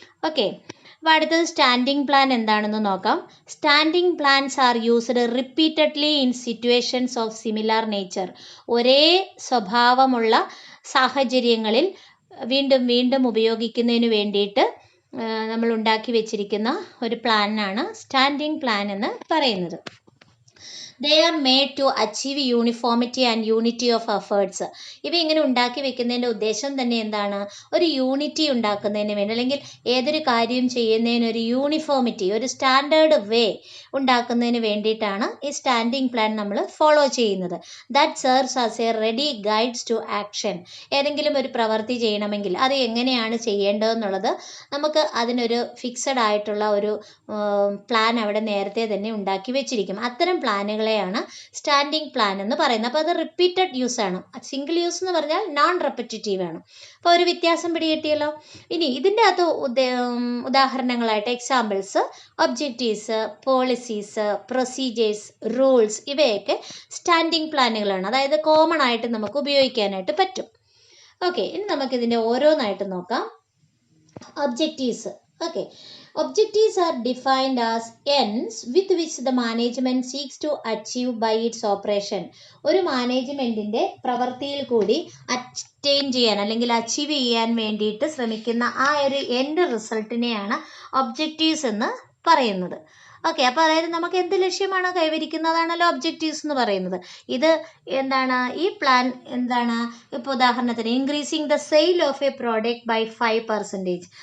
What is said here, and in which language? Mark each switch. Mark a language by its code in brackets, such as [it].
[ml] Okay, അപ്പോൾ അടുത്തത് standing plan എന്താണെന്ന് നോക്കാം. [en] Standing plans are used repeatedly in situations of similar nature. [ml] ഒരേ സ്വഭാവമുള്ള സാഹചര്യങ്ങളിൽ വീണ്ടും വീണ്ടും ഉപയോഗിക്കുന്നതിന് വേണ്ടിയിട്ട് നമ്മൾ ഉണ്ടാക്കി വെച്ചിരിക്കുന്ന ഒരു പ്ലാനാണ് സ്റ്റാൻഡിംഗ് പ്ലാൻ എന്ന് പറയുന്നത്. [en] They are made to achieve uniformity and unity of efforts. [ml] ഇവ ഇങ്ങനെ ഉണ്ടാക്കി വെക്കുന്നതിൻ്റെ ഉദ്ദേശം തന്നെ എന്താണ്? ഒരു യൂണിറ്റി ഉണ്ടാക്കുന്നതിന് വേണ്ടി, അല്ലെങ്കിൽ ഏതൊരു കാര്യം ചെയ്യുന്നതിന് ഒരു യൂണിഫോമിറ്റി, ഒരു സ്റ്റാൻഡേർഡ് വേ ഉണ്ടാക്കുന്നതിന് വേണ്ടിയിട്ടാണ് ഈ സ്റ്റാൻഡിംഗ് പ്ലാൻ നമ്മൾ ഫോളോ ചെയ്യുന്നത്. [en] That serves as a ready guides to action. [ml] ഏതെങ്കിലും ഒരു പ്രവൃത്തി ചെയ്യണമെങ്കിൽ അത് എങ്ങനെയാണ് ചെയ്യേണ്ടതെന്നുള്ളത് നമുക്ക് അതിനൊരു ഫിക്സഡ് ആയിട്ടുള്ള ഒരു പ്ലാൻ അവിടെ നേരത്തെ തന്നെ ഉണ്ടാക്കി വെച്ചിരിക്കും. അത്തരം പ്ലാനുകളെയാണ് സ്റ്റാൻഡിംഗ് പ്ലാൻ എന്ന് പറയുന്നത്. അപ്പോൾ അത് റിപ്പീറ്റഡ് യൂസ് ആണ്. സിംഗിൾ യൂസ് എന്ന് പറഞ്ഞാൽ നോൺ റെപ്പിറ്റേറ്റീവ് ആണ്. അപ്പോൾ ഒരു വ്യത്യാസം പിടികിട്ടിയല്ലോ. ഇനി ഇതിൻ്റെ അകത്ത് ഉദാഹരണങ്ങളായിട്ട് examples, objectives, policies, procedures, rules ഇവയൊക്കെ സ്റ്റാൻഡിംഗ് പ്ലാനുകളാണ്. അതായത് കോമൺ ആയിട്ട് നമുക്ക് ഉപയോഗിക്കാനായിട്ട് പറ്റും. ഓക്കെ, ഇനി നമുക്കിതിൻ്റെ ഓരോന്നായിട്ട് നോക്കാം. Objectives. [en] Okay, objectives are defined as ends with which the management seeks to achieve by its operation. [ml] ഒരു മാനേജ്മെൻറ്റിൻ്റെ പ്രവൃത്തിയിൽ കൂടി അറ്റൈൻ ചെയ്യാൻ അല്ലെങ്കിൽ അച്ചീവ് ചെയ്യാൻ വേണ്ടിയിട്ട് ശ്രമിക്കുന്ന ആ ഒരു എൻഡ് റിസൾട്ടിനെയാണ് ഒബ്ജക്റ്റീവ്സ് എന്ന് പറയുന്നത്. ഓക്കെ, അപ്പോൾ അതായത് നമുക്ക് എന്ത് ലക്ഷ്യമാണോ കൈവരിക്കുന്നതാണല്ലോ ഒബ്ജക്റ്റീവ്സ് എന്ന് പറയുന്നത്. ഇത് എന്താണ്? ഈ പ്ലാൻ എന്താണ്? ഇപ്പോൾ ഉദാഹരണത്തിന് [en] Increasing the sale of a product by 5%.